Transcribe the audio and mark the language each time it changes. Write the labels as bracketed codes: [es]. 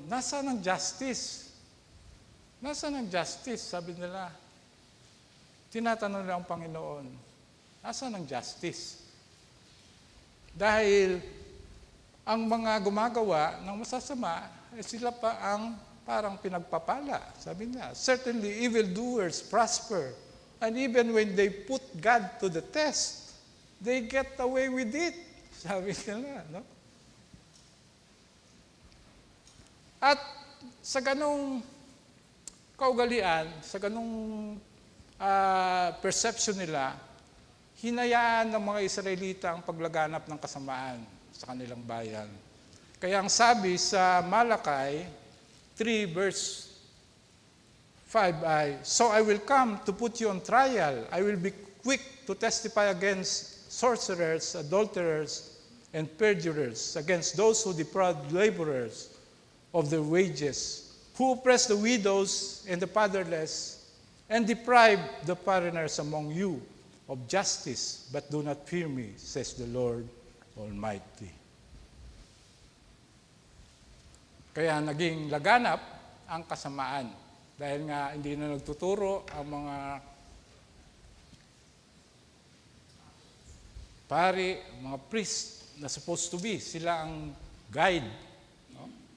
[tl] Nasaan ang justice? Nasaan ang justice? Sabi nila. Tinatanong nila ang Panginoon, nasaan ang justice? Dahil ang mga gumagawa ng masasama, sila pa ang parang pinagpapala. Sabi niya, [en] certainly evildoers prosper, and even when they put God to the test, they get away with it. [tl] Sabi nila, no? At sa ganong kaugalian, sa ganong perception nila, hinayaan ng mga Israelita ang paglaganap ng kasamaan sa kanilang bayan. Kaya ang sabi sa Malakay 3 verse 5 ay, [en] so I will come to put you on trial. I will be quick to testify against sorcerers, adulterers, and perjurers, against those who defraud laborers of their wages, who oppress the widows and the fatherless, and deprive the foreigners among you of justice, but do not fear me, says the Lord Almighty. [tl] Kaya naging laganap ang kasamaan dahil nga hindi na nagtuturo ang mga pari, mga priest na [en] supposed to be, [tl] sila ang guide. No?